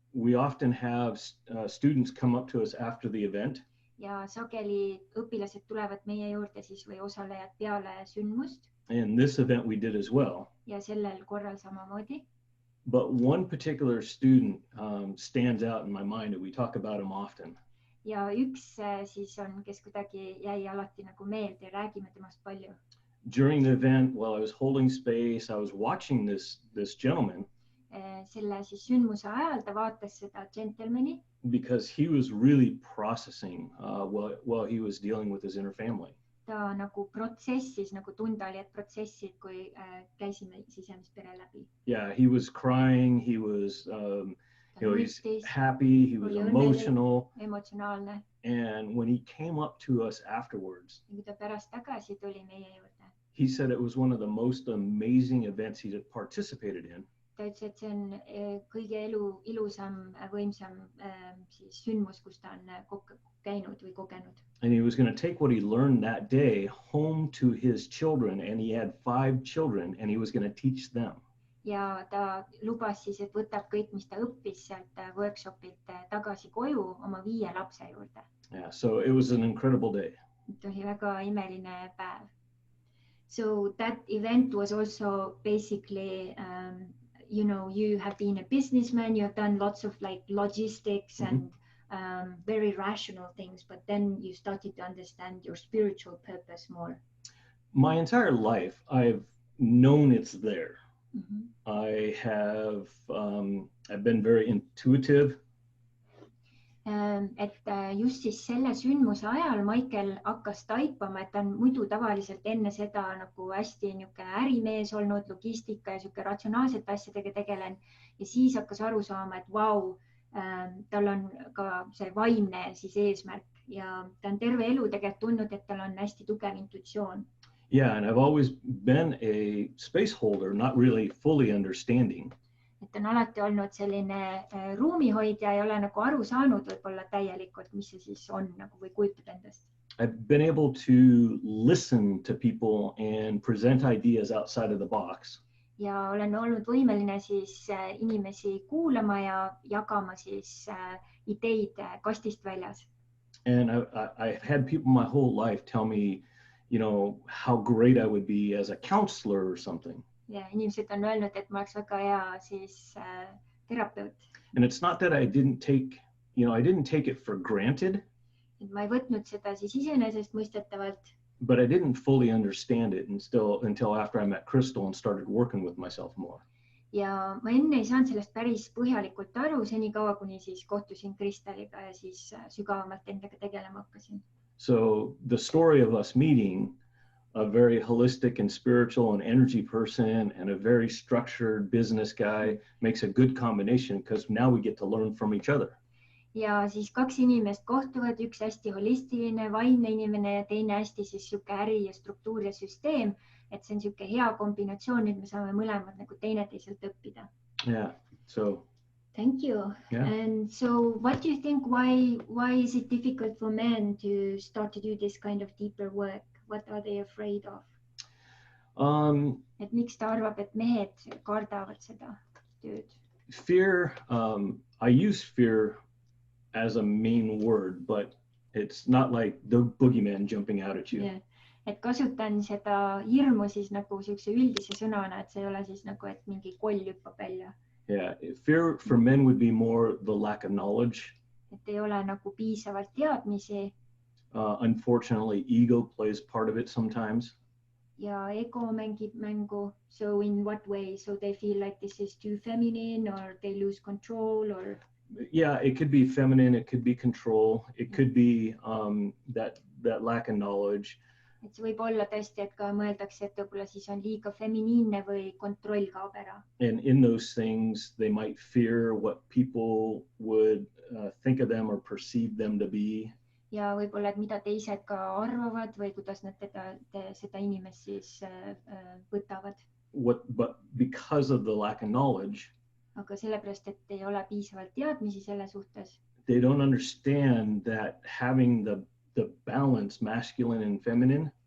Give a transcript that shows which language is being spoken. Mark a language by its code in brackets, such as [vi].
[en] We often have students come up to us after the event. [et] Ja sageli õpilased tulevad meie juurde siis või osalejad peale sündmust. [en] And this event we did as well. [et] Ja sellel korral samamoodi. [en] But one particular student stands out in my mind and we talk about him often. [et] Ja üks siis on, kes kuidagi jäi alati nagu meelde ja räägime temast palju. [en] During the event, while I was holding space, I was watching this gentleman. [et] Selle siis sündmuse ajal ta vaatas seda džentelmeni. [en] Because he was really processing while he was dealing with his inner family. [et] Ta nagu protsessis, nagu tunda oli, et protsessid, kui käisime sisemispere läbi. [en] Yeah, he was crying, he was he's happy, he was emotional. [et] Emotsionaalne. [en] And when he came up to us afterwards, [et] kui ta pärast tagasi tuli meie juurde, [en] he said it was one of the most amazing events he had participated in. [et] Ta ütles, et see on kõige ilusam, võimsam siis sündmus, kus ta on käinud või kogenud. [en] And he was going to take what he learned that day home to his children, and he had 5 children, and he was going to teach them. [et] Ja ta lubas siis, et võtab kõik, mis ta õppis sealt workshopilt tagasi koju oma 5 lapse juurde. [en] Yeah, so it was an incredible day. [et] See oli väga imeline päev. [en] So that event was also basically, you know, you have been a businessman, you have done lots of like logistics and very rational things, but then you started to understand your spiritual purpose more. My entire life, I've known it's there. I have, I've been very intuitive. [et] Et just siis selle sündmuse ajal Michael hakkas taipama, et ta on muidu tavaliselt enne seda nagu hästi niisugune ärimees olnud, logistika ja niisugune ratsionaalsete asjadega tegelen. Ja siis hakkas aru saama, et vau, tal on ka see vaimne siis eesmärk ja ta on terve elu tegelikult tundnud, et tal on hästi tugev intuitsioon. [en] Yeah, and I've always been a space holder, not really fully understanding. [et] Et on alati olnud selline ruumihoidja ja ei ole nagu aru saanud võib-olla täielikult, mis see siis on nagu või kujutab endast. [en] I've been able to listen to people and present ideas outside of the box. [et] Ja olen olnud võimeline siis inimesi kuulama ja jagama siis ideid kastist väljas. [en] And I've had people my whole life tell me, you know, how great I would be as a counselor or something. [et] Ja inimesed on öelnud, et ma oleks väga hea siis terapeut. [en] And it's not that I didn't take, you know, I didn't take it for granted. [et] Et ma ei võtnud seda siis iseenesest mõistetavalt. [en] But I didn't fully understand it until after I met Crystal and started working with myself more. [et] Ja ma enne ei saanud sellest päris põhjalikult aru, senikaua kuni siis kohtusin Kristaliga ja siis sügavamalt endaga tegelema hakkasin. [en] So the story of us meeting, a very holistic and spiritual and energy person and a very structured business guy makes a good combination because now we get to learn from each other. [et] Ja siis 2 inimest kohtuvad, üks hästi holistiline, vaimne inimene ja teine hästi siis siuke äri ja struktuur ja süsteem, et see on siuke hea kombinatsioon, et me saame mõlemad nagu teineteiselt õppida. [en] Yeah, so. Thank you. Yeah. And so what do you think, why is it difficult for men to start to do this kind of deeper work? What are they afraid of? [et] Et miks ta arvab, et mehed kardavad seda tööd? [en] Fear, I use fear as a main word, but it's not like the boogeyman jumping out at you. Yeah. [et] Et kasutan seda hirmu siis nagu siukse üldise sõnana, et see ei ole siis nagu, et mingi koll hüppab välja. [en] Yeah, fear for men would be more the lack of knowledge. [et] Et ei ole nagu piisavalt teadmisi. [en] Unfortunately, ego plays part of it sometimes. [et] Ja ego mängib mängu. [en] So in what way? So they feel like this is too feminine or they lose control or? Yeah, it could be feminine, it could be control, it could be that lack of knowledge. [et] Et see võib olla tõesti, et ka mõeldakse, et võib-olla siis on liiga feminiinne või kontroll kaob ära. [en] And in those things, they might fear what people would think of them or perceive them to be. [et] ja võib-olla, et mida teised ka arvavad või kuidas nad seda inimest siis võtavad. [en] But because of the lack of knowledge, [et] Aga sellepärast, et ei ole piisavalt teadmisi selle suhtes, [en] they don't understand that having the balance, masculine and feminine,